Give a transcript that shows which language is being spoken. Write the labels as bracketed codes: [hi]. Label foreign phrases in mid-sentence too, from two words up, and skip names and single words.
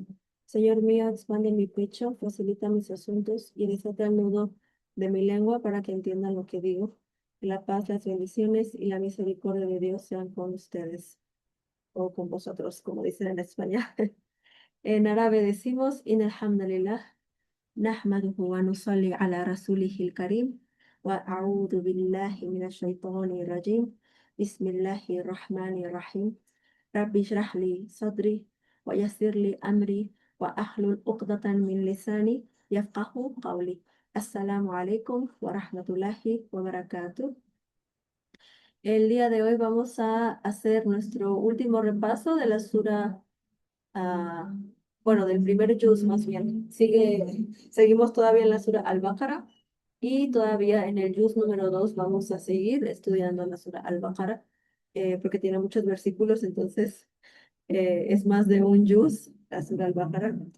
[es] Señor mío, expande mi pecho, facilita mis asuntos y desata el nudo de mi lengua para que entiendan lo que digo. Que la paz, las bendiciones y la misericordia de Dios sean con ustedes o con vosotros, como dicen en España. En árabe decimos, [ar] إن الحمد لله. نحمده ونصلي على رسوله الكريم وأعوذ بالله من الشيطان الرجيم بسم الله الرحمن الرحيم رب اشرح لي صدري ويسر لي أمري وأحلل عقدة من لساني يفقه قولي السلام عليكم ورحمة الله وبركاته. [es] El día de hoy vamos a hacer nuestro último repaso de la sura ah, bueno, del primer juz más bien. Seguimos todavía en la sura Al-Baqarah y todavía en el juz número 2 vamos a seguir estudiando la sura Al-Baqarah porque tiene muchos versículos, entonces es más de un juz, la sura Al-Baqarah.